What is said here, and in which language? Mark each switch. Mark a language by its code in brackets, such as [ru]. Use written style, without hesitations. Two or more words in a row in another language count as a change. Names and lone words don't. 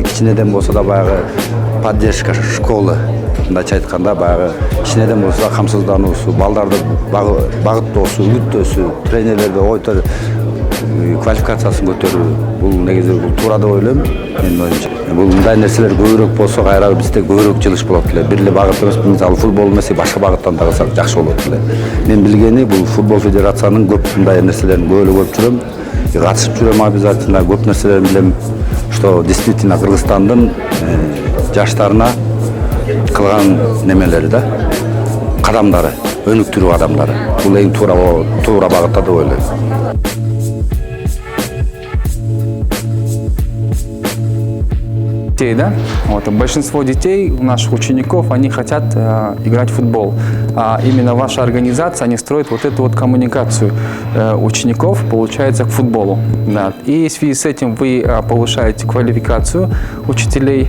[ky] Кичинеден болсо да баягы [ru] поддержка школы, [ky] мындайча айтканда баягы кичинеден болсо да камсыздануусу, балдарды багыттоосу, үгүттөөсү, тренерлерди ойто квалификациясын көтөрүү, бул негизи бул туура деп ойлойм. Менин оюмча бул мындай нерселер көбүрөөк болсо кайра бизде көбүрөөк жылыш болот эле. Бир эле багыт эмес, мисалы футбол эмес, башка багыттан да кылсак жакшы болот эле. Мен билгени бул футбол федерациянын көп мындай нерселерин көрүп жүрөм, катышып жүрөм обязательно, көп нерселерин билем, [ru] что действительно [ky] Кыргызстандын жаштарына кылган немелери да, кадамдары, өнүктүрүү кадамдары. Бул эң туура багытта деп ойлойм. [ru] Да? Вот. Большинство детей, наших учеников, они хотят играть в футбол. А именно ваша организация, они строят вот эту вот коммуникацию учеников, получается, к футболу. Да. И в связи с этим вы повышаете квалификацию учителей.